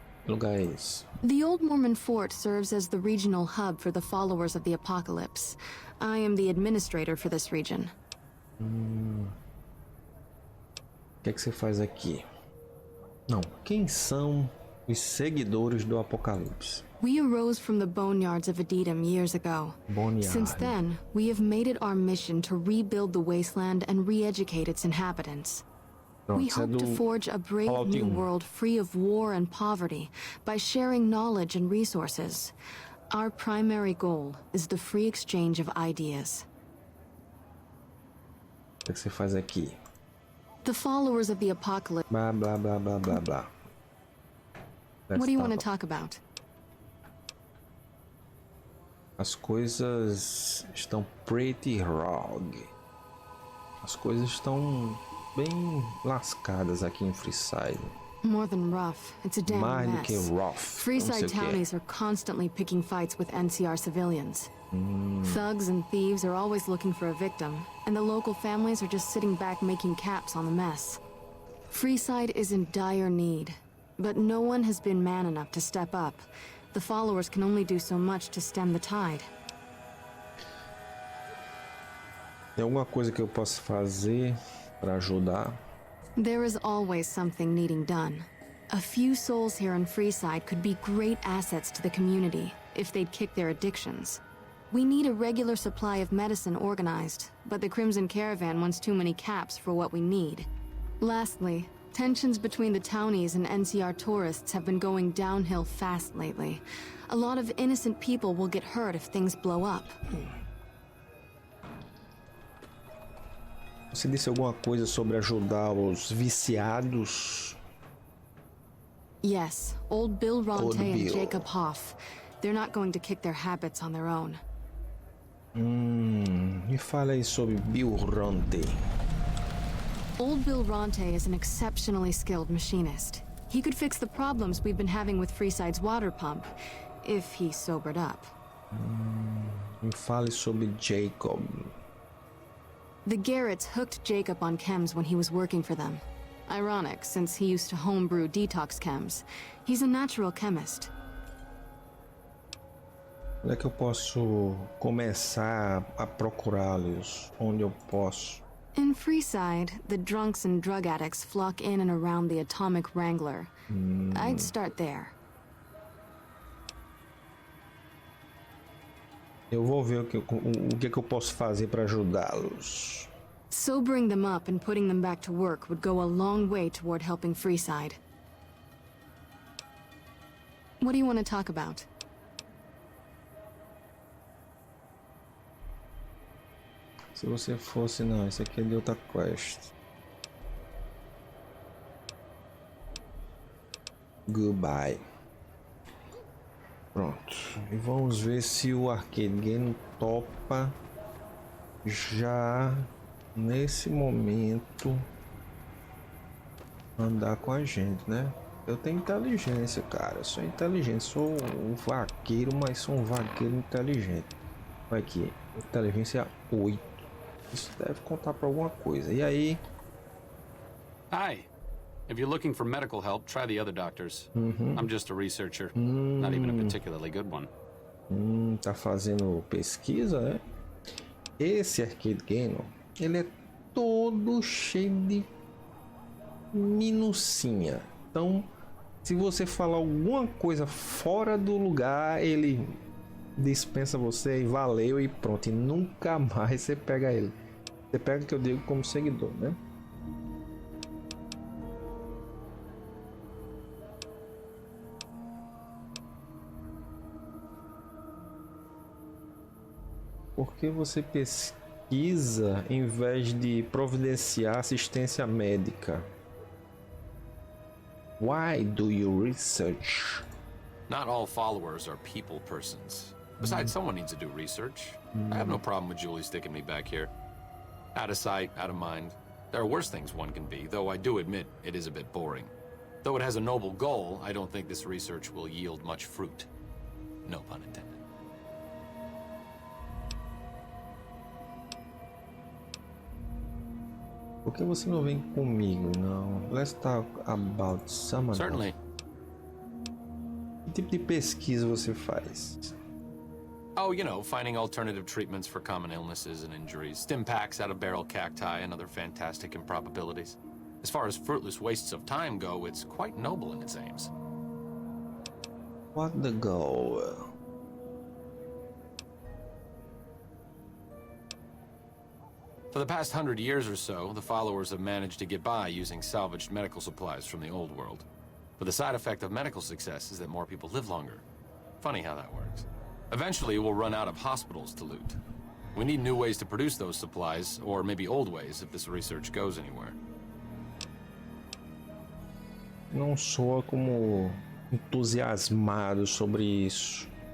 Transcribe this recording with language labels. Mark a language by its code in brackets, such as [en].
[pt] lugar é esse? [en] The Old Mormon Fort serves as the regional hub for the followers of the Apocalypse. I am the administrator for this region. [pt] O que é que você faz aqui? Não, quem são os seguidores do Apocalipse? [en] We arose from the boneyards of Edom years ago. Boneyard. Since then, we have made it our mission to rebuild the wasteland and re-educate its inhabitants. We hope to forge a brave new world free of war and poverty by sharing knowledge and resources. Our primary goal is the free exchange of ideas. [pt] O que é que você faz aqui? [en] The followers of the Apocalypse. [pt] Blá, blá, blá, blá, blá, blá. [en] What do you want to talk about? [pt] As coisas estão [en] pretty rogue. [pt] As coisas estão bem lascadas aqui em Freeside. [en] More than rough, it's a damn [pt] Mais do [en] mess. [pt] que rough. [en] Freeside townies are constantly picking fights with NCR civilians. Thugs and thieves are always looking for a victim, and the local families are just sitting back making caps on the mess. Freeside is in dire need, but no one has been man enough to step up. The followers can only do so much to stem the tide. [pt] Tem alguma coisa que eu possa fazer para ajudar? [en] There is always something needing done. A few souls here in Freeside could be great assets to the community if they'd kick their addictions. We need a regular supply of medicine organized, but the Crimson Caravan wants too many caps for what we need. Lastly, tensions between the townies and NCR tourists have been going downhill fast lately. A lot of innocent people will get hurt if things blow up. [pt] Você disse alguma coisa sobre ajudar os viciados? [en] Yes, old Bill Ronte and Bill. Jacob Hoff. They're not going to kick their habits on their own. [pt] Me fala aí sobre Bill Ronte. [en] Old Bill Ronte is an exceptionally skilled machinist. He could fix the problems we've been having with Freeside's water pump, if he sobered up. [pt] Me fale sobre Jacob. [en] The Garretts hooked Jacob on chems when he was working for them. Ironic, since he used to homebrew detox chems. He's a natural chemist. [pt] Onde é que eu posso começar a procurá-los? Onde eu posso? [en] In Freeside, the drunks and drug addicts flock in and around the Atomic Wrangler. I'd start there. [pt] Eu vou ver o que é que eu posso fazer para ajudá-los. [en] Sobering them up and putting them back to work would go a long way toward helping Freeside. What do you want to talk about? [pt] Se você fosse... Não, isso aqui é de outra quest. [en] Goodbye. [pt] Pronto. E vamos ver se o Arcade Game topa já nesse momento andar com a gente, né? Eu tenho inteligência, cara. Eu sou inteligente. Sou um vaqueiro, mas sou um vaqueiro inteligente. Olha aqui. Inteligência 8. Isso deve contar para alguma coisa. E aí? [en] Hi. If you're looking for medical help, try the other doctors. I'm just a researcher. Not even a particularly good one. [pt] Tá fazendo pesquisa, né? Esse Arcade Game, ele é todo cheio de minucinha. Então, se você falar alguma coisa fora do lugar, ele dispensa você e valeu e pronto. E nunca mais você pega ele. Você pega o que eu digo como seguidor, né? Por que você pesquisa em vez de providenciar assistência médica? [en] Why do you research? Not all followers are people persons. Besides, someone needs to do research. I have no problem with Julie sticking me back here. Out of sight, out of mind. There are worse things one can be, though I do admit it is a bit boring. Though it has a noble goal, I don't think this research will yield much fruit. No pun intended. [pt] Por que você não vem comigo, não? [en] Let's talk about someone. Certainly. [pt] Que tipo de pesquisa você faz? [en] Oh, you know, finding alternative treatments for common illnesses and injuries, stim packs out of barrel cacti and other fantastic improbabilities. As far as fruitless wastes of time go, it's quite noble in its aims. What the goal? For the past 100 years or so, the followers have managed to get by using salvaged medical supplies from the old world. But the side effect of medical success is that more people live longer. Funny how that works. Eventually, we'll run out of hospitals to loot. We need new ways to produce those supplies, or maybe old ways if this research goes anywhere. [pt] Não soa como entusiasmado sobre isso.